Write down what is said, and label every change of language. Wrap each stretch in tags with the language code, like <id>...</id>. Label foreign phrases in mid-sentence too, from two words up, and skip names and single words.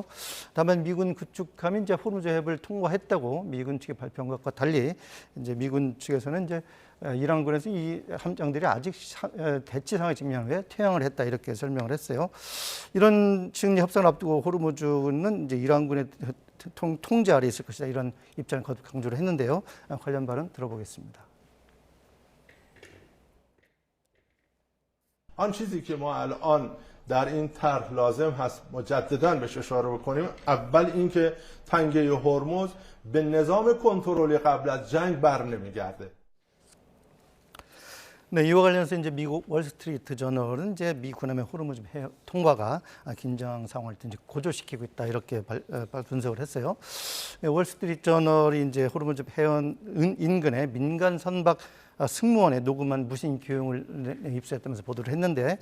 <ko>다만 미군 구축함이 이제 호르무즈 해협을 통과했다고 미군 측이 발표한 것과 달리 이제 미군 측에서는 이제 이란군에서 이 함정들이 아직 대치 상황에 직면한 후에 퇴항을 했다 이렇게 설명을 했어요. 이런 측리 협상을 앞두고 호르무즈는 이제 이란군의 통제 아래 있을 것이다 이런 입장을 거듭 강조를 했는데요. 관련 발언 들어보겠습니다.</ko> <fa>آن چیزی که ما الان در این طرح لازم هست مجددا بهش اشاره بکنیم اول اینکه تنگه هرمز به نظام کنترلی قبل از جنگ برنمیگرده.</fa> <ko>네, 이와 관련해서 이제 미국 월스트리트 저널은 이제 미 군함의 호르무즈 해협 통과가 긴장 상황을 이제 고조시키고 있다 이렇게 분석을 했어요. 월스트리트 저널이 이제 호르무즈 해안 인근의 민간 선박 승무원의 녹음한 무신 교용을 입수했다면서 보도를 했는데</ko>